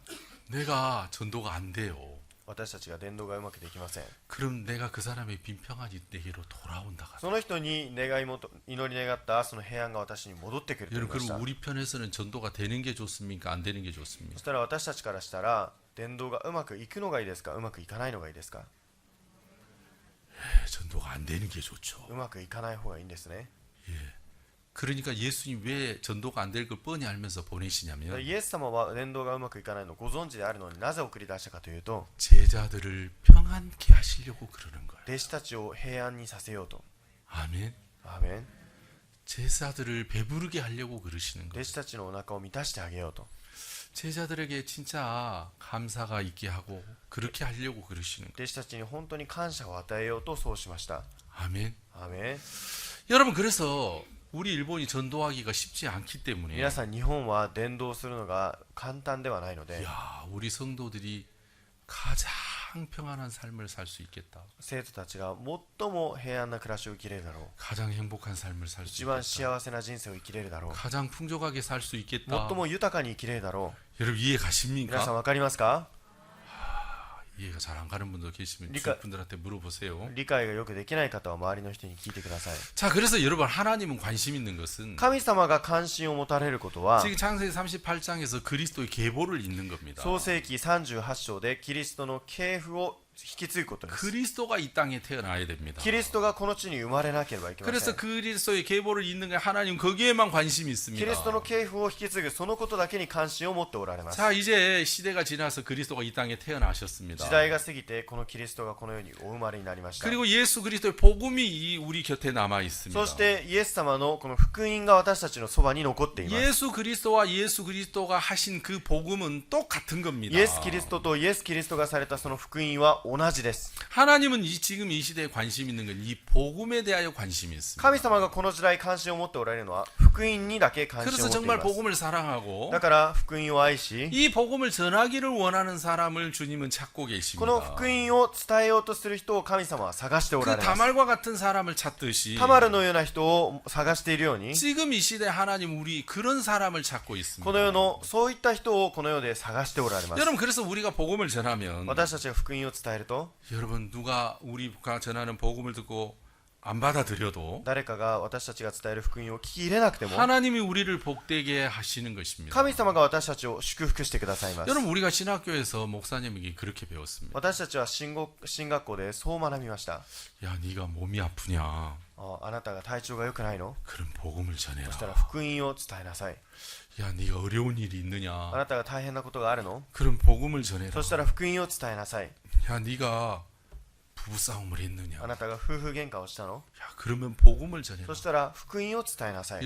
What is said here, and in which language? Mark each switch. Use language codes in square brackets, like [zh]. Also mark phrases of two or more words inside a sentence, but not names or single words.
[ko] 내가 전도가 안 돼요. [ja] 私たちが伝道がうまくできません。 [ko] 그럼 내가 그 사람의 빈 평안이 내게로 돌아온다. [ja] その人に祈り願ったその平安が私に戻ってくると言い [ko] 여러분, [ja] ました。 [ko] 그럼 우리 편에서는 전도가 되는 게 좋습니까? 안 되는 게 [ja] そ [ko] 좋습니까? [ja] したら私たちからしたら伝道がうまくいくのがいいですか、うまくいかないのがいいですか？ [ko] 전도가 안 되는 게 좋죠. [ja] うまくいかない方がいいんですね。 [ko] 그러니까 예수님 왜 전도가 안 될 걸 뻔히 알면서 보내시냐면 [ja] イエス様は伝道がうまくいかないのをご存知であるのになぜ送り出したかというと [ko] 제자들을 평안케 하시려고 그러는 거예요. [ja] 弟子たちを平安にさせようと。 [ko] 아멘. [ja] アーメン。 [ko] 제자들을 배부르게 하려고 그러시는 [ja] 弟 [ko] 거예요. [ja] 子たちのお腹を満たしてあげようと。 [ko] 제자들에게 진짜 감사가 있게 하고 그렇게 하려고 그러시는 거예요. [ja] 弟子たちに本当に感謝を与えようとそうしました。 [ko] 아멘. [ja] アーメン。 [ko] 여러분, 그래서 우리 일본이 전도하기가 쉽지 않기 때문에 [ja] 皆さん日本は伝道するのが簡単ではないので [ko] 야, 우리 성도들이 가장 평안한 삶을 살 수 있겠다. [ja] 生徒たちが最も平安な暮らしを生きれるだろう。 [ko] 가장 행복한 삶을 살 수 [ja] 一番 [ko] 있겠다. [ja] 幸せな人生を生きれるだろう。 [ko] 가장 풍족하게 살 수 있겠다. [ja] 最も豊かに生きれるだろ [ko] 여러분, 이해 [ja] う。皆さん [ko] 가십니까? [ja] わかりますか？ [ko] 이해가 잘 안 가는 분도 계시면 그러니까- 주위 분들한테 물어보세요. [ja] 理解がよくできない方は周りの人に聞いてください。 [ko] 자, 그래서 여러분, 하나님은 관심 있는 것은 [ja] 神様が関心を持たれることは [ko] 지금 창세기 38장에서 그리스도의 계보를 읽는 겁니다. [ja] 創世記38章でキリストの系譜を引き継ぐことです。 [ko] 그리스도가 이 땅에 태어나야 됩니다. [ja] キリストがこの地に生まれなければいけませ [ko] 그래서 [ja] ん。 [ko] 그리스도의 계보를 읽는 게 하나님 거기에만 관심이 [ja] キ [ko] 있습니다. [ja] リストの系譜を引き継ぐそのことだけに関心を持っておられます。 [ko] 자, 이제 시대가 지나서 그리스도가 이 땅에 태어나셨습니다. [ja] 時代が過ぎてこのキリストがこの世にお生まれになりました。 [ko] 그리고 예수 그리스도의 복음이 우리 곁에 남아 있습니다. [ja] そしてイエス様のこの福音が私たちのそばに残っています。 [ko] 예수 그리스도와 예수 그리스도가 하신 그 복음은 똑같은 겁니다. [ja] イエス・キリストとイエス・キリストがされたその福音は同じです。 [ko] 하나님은 지금 이 시대에 관심 있는 건 이 복음에 대하여 관심이 있습니다. [ja] 神様がこの時代関心を持っておられるのは福音にだけ関心 [ko] 그래서 [ja] を持ってい [ko] 정말 [ja] ます。 [ko] 복음을 사랑하고 [ja] だから福音を愛し、 [ko] 이 복음을 전하기를 원하는 사람을 주님은 찾고 [ja] こ [ko] 계십니다. [ja] の福音を伝えようとする人を神様は探しておら [ko] 그 [ja] れます。 [ko] 다말과 같은 사람을 찾듯이 [ja] タマルのような人を探しているように、 [ko] 지금 이 시대 하나님 우리 그런 사람을 찾고 [ja] こ [ko] 있습니다. [ja] の世のそういった人をこの世で探しておられます。 [ko] 여러분, 그래서 우리가 복음을 전하면 [ja] 私たちが福音を伝えると、 [ko] 여러분, 누가 우리가 전하는 복음을 듣고 안 받아들여도 [ja] 誰かが私たちが伝える福音を聞き入れなくても [ko] 하나님이 우리를 복되게 하시는 것입니다. [ja] 神様が私たちを祝福してくださいます。 [ko] 여러분 우리가 신학교에서 목사님에게 그렇게 배웠습니다. [ja] 私たちは進学校でそう学びました。 [ko] 야, 네가 몸이 아프냐? [ja] あなたが体調が良くないの？ [ko] 그럼 복음을 [ja] そしたら [ko] 전해라. [ja] 福音を伝えなさい。 [ko] 야, 네가 어려운 일이 [ja] あ [ko] 있느냐? [ja] なたが大変なことがあるの？ [ko] 그럼 복음을 전해라. [ja] そしたら福音を伝えなさい。 [ko] 야, 네가 부부싸움을 했느냐? [ja] あなたが夫婦喧嘩をしたの？ [ko] 야, 그러면 복음을 전해라. [ja] そしたら福音を伝えなさい。